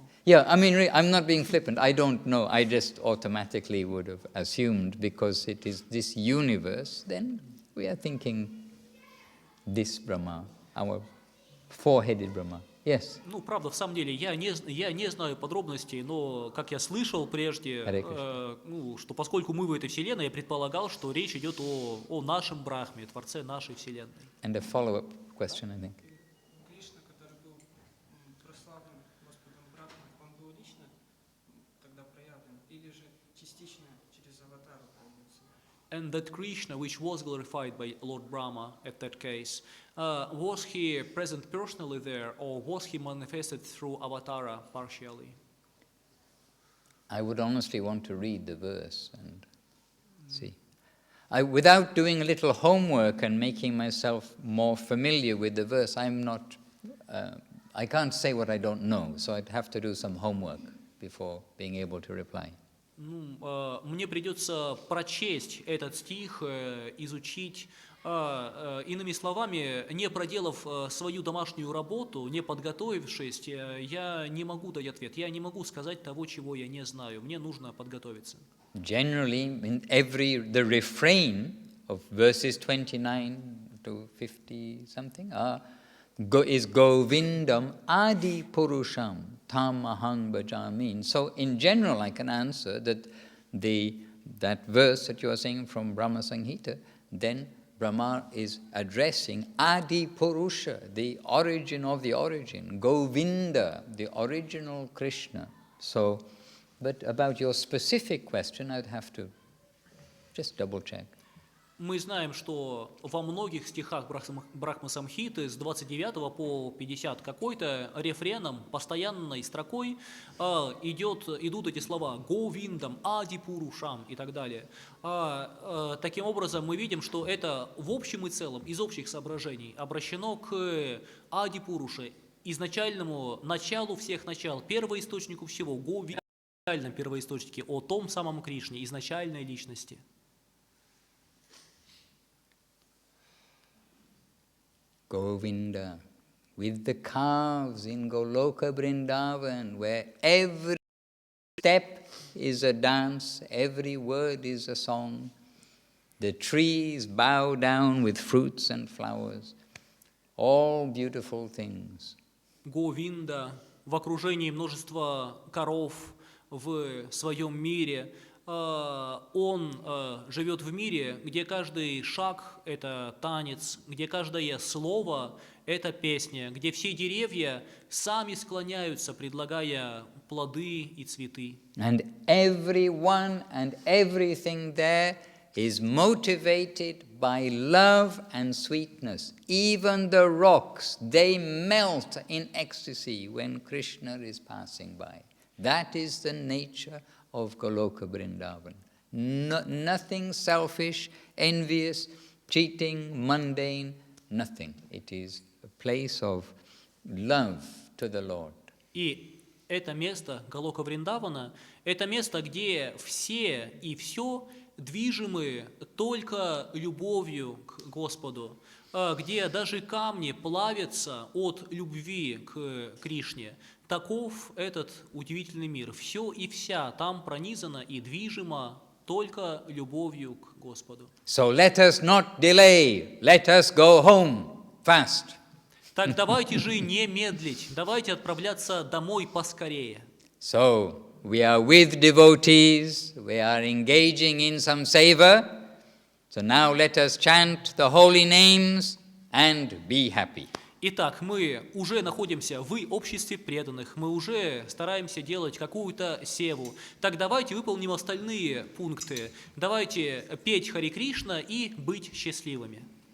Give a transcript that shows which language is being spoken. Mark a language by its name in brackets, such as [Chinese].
[English] Yeah, I mean, I'm not being flippant. I don't know. I just automatically would have assumed, because it is this universe, then we are thinking this Brahma, our four-headed Brahma. Yes. [Russian] Ну, правда, в самом деле, я не знаю подробностей, но, как я слышал прежде, что поскольку мы в этой вселенной, я предполагал, что речь идет о нашем Брахме, Творце нашей вселенной. [English] And a follow-up question, I think. [Russian] Кришна, который был прославлен Господом Брахмой, он был лично тогда проявлен, или же частично через аватару проявился? [English] And that Krishna, which was glorified by Lord Brahma at that case, was he present personally there, or was he manifested through avatara partially? I would honestly want to read the verse and see. Without doing a little homework and making myself more familiar with the verse, I can't say what I don't know, so I'd have to do some homework before being able to reply. [Russian] Мне придется прочесть этот стих, изучить, иными словами, не проделав свою домашнюю работу, не подготовившись, я не могу дать ответ, я не могу сказать того, чего я не знаю, мне нужно подготовиться. [English] Generally, the refrain of verses 29 to 50 something is [Sanskrit] Govindam Adi Purusham Tam Aham Bhajami. [English] So in general I can answer that that verse that you are saying from Brahma Samhita, then Brahma is addressing Adi Purusha, the origin of the origin, Govinda, the original Krishna. So, but about your specific question, I'd have to just double check. [Russian] Мы знаем, что во многих стихах Брахма Самхиты с 29 по 50 какой-то рефреном, постоянной строкой идут эти слова «Говиндам», «Ади Пурушам» и так далее. Таким образом, мы видим, что это в общем и целом, из общих соображений, обращено к Ади Пуруше, изначальному началу всех начал, первоисточнику всего, Говиндам, первоисточнике, о том самом Кришне, изначальной личности. [English] Govinda, with the calves in Goloka Vrindavan, where every step is a dance, every word is a song. The trees bow down with fruits and flowers, all beautiful things. [Russian] Говинда в окружении множества коров в своем мире. Он живет в мире, где каждый шаг – это танец, где каждое слово – это песня, где все деревья сами склоняются, предлагая плоды и цветы. [English] And everyone and everything there is motivated by love and sweetness. Even the rocks, they melt in ecstasy when Krishna is passing by. That is the nature of Goloka Vrindavan. Nothing selfish, envious, cheating, mundane, nothing. It is a place of love to the Lord. [Russian] И это место Галока Вриндавана, это место, где все и все движимы только любовью к Господу, где даже камни плавятся от любви к Кришне. Таков этот удивительный мир. Все и вся там пронизано и движимо только любовью к Господу. [English] So let us not delay. Let us go home fast. [Russian] Так давайте же не медлить, давайте отправляться домой поскорее. [English] So we are with devotees, we are engaging in some seva. So now let us chant the holy names and be happy. [Russian] Итак, мы уже находимся в обществе преданных, мы уже стараемся делать какую-то севу. Так давайте выполним остальные пункты. Давайте петь Хари Кришна и быть счастливыми.